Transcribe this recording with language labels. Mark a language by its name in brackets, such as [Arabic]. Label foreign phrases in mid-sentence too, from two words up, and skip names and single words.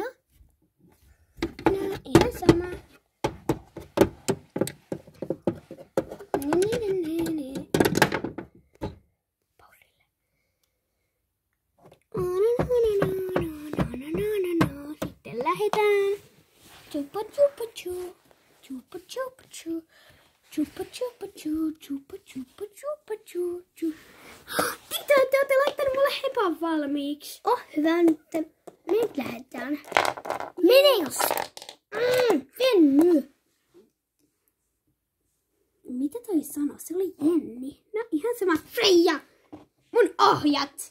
[Finnish] No, ihan sama. Paulille. Sitten lähdetään. Chupa chupa chu. Chupa chupa chu. Chupa chupa chu. Chupa chupa chupa chu. Tita, te olette laittanut mulle hepan valmiiksi. Hyvä nyt. Nyt lähdetään. Mene jos. Venny. Mitä toi sanoi? Se oli Jenni. No ihan sama. Freija! Mun ohjat!